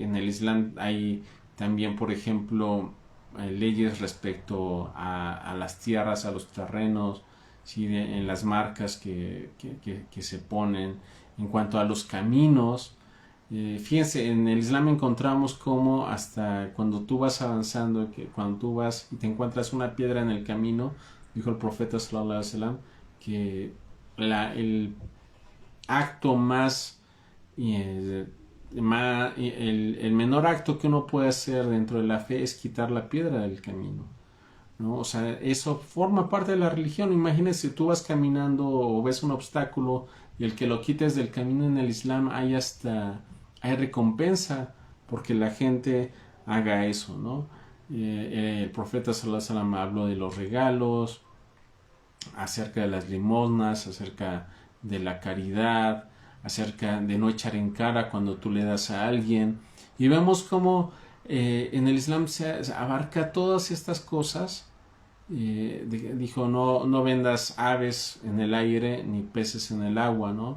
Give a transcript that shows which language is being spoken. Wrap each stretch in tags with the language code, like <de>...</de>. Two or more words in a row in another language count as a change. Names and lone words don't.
<es>En el Islam hay también, por ejemplo, leyes respecto a las tierras, a los terrenos, ¿sí? En las marcas que se ponen, en cuanto a los caminos. Fíjense, en el Islam encontramos como hasta cuando tú vas avanzando, que cuando tú vas y te encuentras una piedra en el camino, dijo el profeta</es> <ar>صلى الله عليه وسلم,</ar> <es>que el acto el menor acto que uno puede hacer dentro de la fe es quitar la piedra del camino, ¿no? O sea, eso forma parte de la religión. Imagínense, tú vas caminando o ves un obstáculo y el que lo quites del camino, en el Islam hay recompensa porque la gente haga eso, ¿no? El profeta</es> <ar>صلى الله عليه وسلم</ar> <es>habló de los regalos, acerca de las limosnas, acerca de la caridad, acerca de no echar en cara cuando tú le das a alguien. Y vemos cómo en el Islam se abarca todas estas cosas. Dijo, no vendas aves en el aire ni peces en el agua, ¿no?</es>